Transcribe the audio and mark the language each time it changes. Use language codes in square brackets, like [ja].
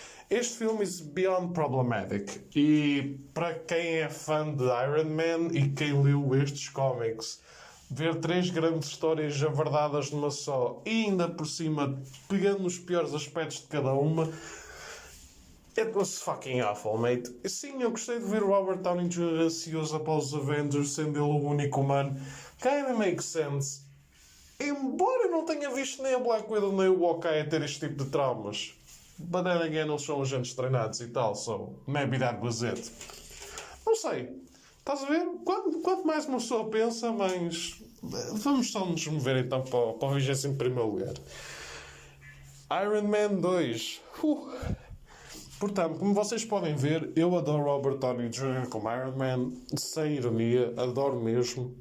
[pt] Este filme [en] is beyond problematic. [pt] E para quem é fã de Iron Man e quem leu estes cómics, ver 3 grandes histórias javardadas numa só e ainda por cima pegando nos piores aspectos de cada uma, [en] it was fucking awful, mate. [pt] Sim, eu gostei de ver o Robert Downey Jr. ansioso após os Avengers, sendo ele o único humano. [en] Kinda makes sense. [pt] Embora eu não tenha visto nem a Black Widow nem o Hawkeye a ter este tipo de traumas. [en] But then again, [pt] eles são agentes treinados e tal, [en] so maybe that was it. [pt] Não sei. Estás a ver? Quanto mais uma pessoa pensa, mais... Vamos só nos mover então para o 21º lugar. Iron Man 2. Portanto, como vocês podem ver, eu adoro Robert Downey Jr. como Iron Man, sem ironia, adoro mesmo.